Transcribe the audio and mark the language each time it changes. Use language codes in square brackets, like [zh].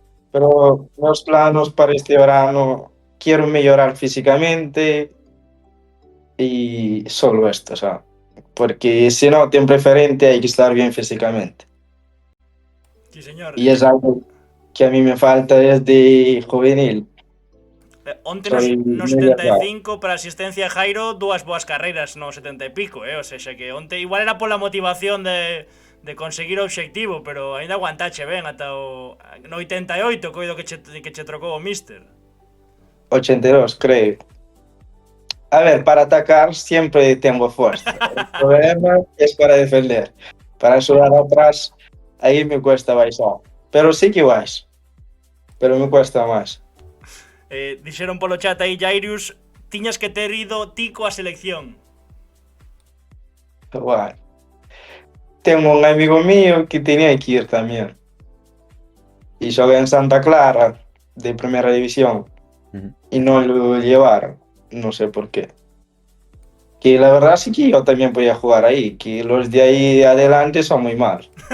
[es] Pero los planos para este verano, quiero mejorar físicamente y solo esto, o sea, porque si no, tiene preferente hay que estar bien físicamente. Sí, señor. Y es algo que a mí me falta desde juvenil. [gl] Onte [es] Soy no medio [gl] 75 para asistencia a Jairo, dúas boas carreiras no 70 e pico, O sea, que onte igual era pola motivación de conseguir o obxectivo, pero aínda aguantache ben ata o no 88, coido que che trocou o Mister. 82, creo. [es] A ver, para atacar siempre tengo fuerza. El problema es para defender. Para ayudar atrás, ahí me cuesta baixar. Pero sí que vais. Pero me cuesta más. [gl] Dixeron polo chat aí, Jairus, tiñas que ter ido ti coa selección. [es] Bueno, tengo un amigo mío que tenía que ir también. Y juega en Santa Clara, de primera división. Ujú. Y no lo llevaron. No sé por qué. Que la verdad sí que yo también podía jugar ahí. Que los de ahí adelante son muy malos.